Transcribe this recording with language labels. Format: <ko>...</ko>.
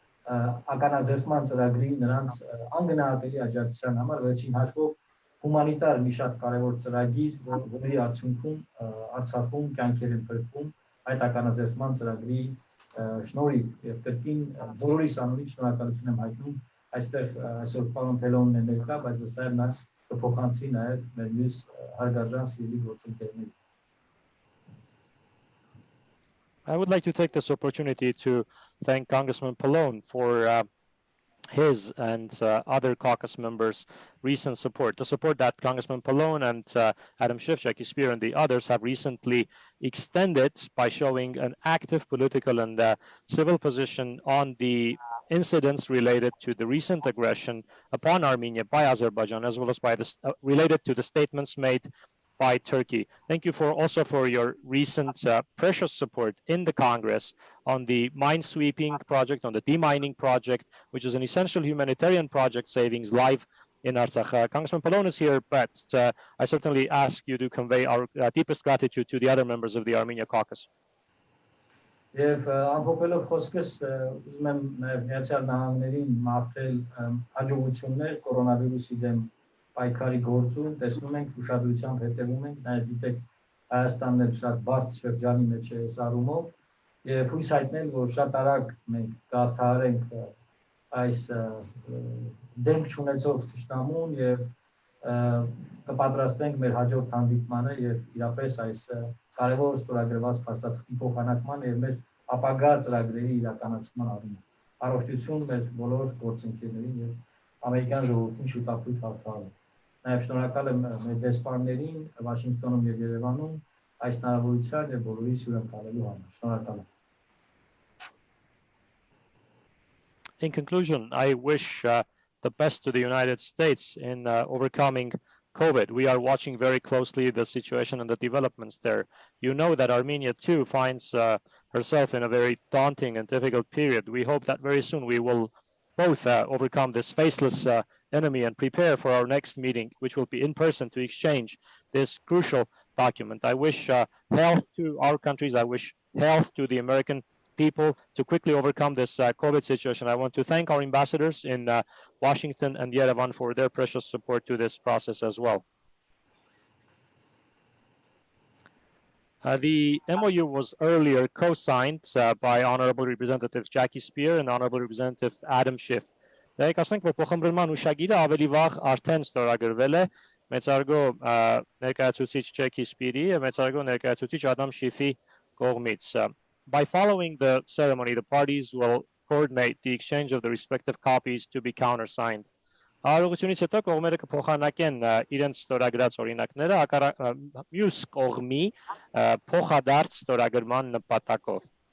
<hy>ականաձերծման ծրագրի նրանց անգնահատելի աջակցության համար վերջին հաշվով հումանիտար մի շատ կարևոր ծրագիր, որի արդյունքում Արցախում կյանքեր են փրկվում այդ ականաձերծման ծրագրի շնորհիվ եւ կրկին բոլորիս անունից շնորհակալություն եմ հայտնում այստեղ այսօր պարոն Փալոնն է ներկա, բայց ըստ նա կփոխանցի նաև մեր մյուս հարգարժան սիրելի գործընկերներին։</hy> <en>I would like to take this opportunity to thank Congressman Pallone for his and other caucus members' recent support. The support that Congressman Pallone and Adam Schiff, Jackie Spear, and the others have recently extended by showing an active political and civil position on the incidents related to the recent aggression upon Armenia by Azerbaijan, as well as by related to the statements made by Turkey. Thank you also for your recent precious support in the Congress on the mine-sweeping project, on the demining project, which is an essential humanitarian project saving lives in Artsakh. Congressman Pallone is here, but I certainly ask you to convey our deepest gratitude to the other members of the Armenia caucus.</en> <hy>Եվ ամփոփելով խոսքս ուզում եմ նաև Միացյալ Նահանգներին մաղթել հաջողություններ կորոնավիրուսի դեմ պայքարի գործում, տեսնում ենք ուշադրությամբ հետևում ենք, նաև գիտեք Հայաստանն էլ շատ բարդ շրջանի մեջ է սարումով եւ հույս հայտնել, որ շատ արագ մենք կհաղթահարենք այս դեմք չունեցող թշնամուն եւ կպատրաստենք մեր հաջորդ հանդիպմանը եւ իրապես այս կարևոր ստորագրված փաստաթղթի փոխանակման եւ մեր ապագա ծրագրերի իրականացման առումով։ Առողջություն մեր բոլոր գործընկերներին եւ ամերիկյան ժողովրդին շուտապույտ հաղթահարել։ Նաեւ շնորհակալ եմ մեր դեսպաններին Վաշինգտոնում եւ Երևանում այս հնարավորության եւ բոլորիս հյուրընկալելու համար։ Շնորհակալ եմ։</hy> <en>In conclusion, I wish the best to the United States in overcoming COVID. We are watching very closely the situation and the developments there. You know that Armenia too finds herself in a very daunting and difficult period. We hope that very soon we will both overcome this faceless enemy and prepare for our next meeting, which will be in person, to exchange this crucial document. I wish health to our countries. I wish health to the American people to quickly overcome this COVID situation. I want to thank our ambassadors in Washington and Yerevan for their precious support to this process as well. The MOU was earlier co-signed by Honorable Representative Jackie Spear and Honorable Representative Adam Schiff.</en> <hy>Դե ասենք, որ փոխըմբռնման հուշագիրը ավելի վաղ արդեն ստորագրվել է մեծարգո ներկայացուցիչ Ջեքի Սպիրի եւ մեծարգո ներկայացուցիչ Ադամ Շիֆի կողմից.</hy> <en>By following the ceremony, the parties will coordinate the exchange of the respective copies to be countersigned.</en> <hy>Արարողությունից հետո կողմերը կփոխանակեն իրենց ստորագրած օրինակները մյուս կողմի փոխադարձ ստորագրման նպատակով.</hy>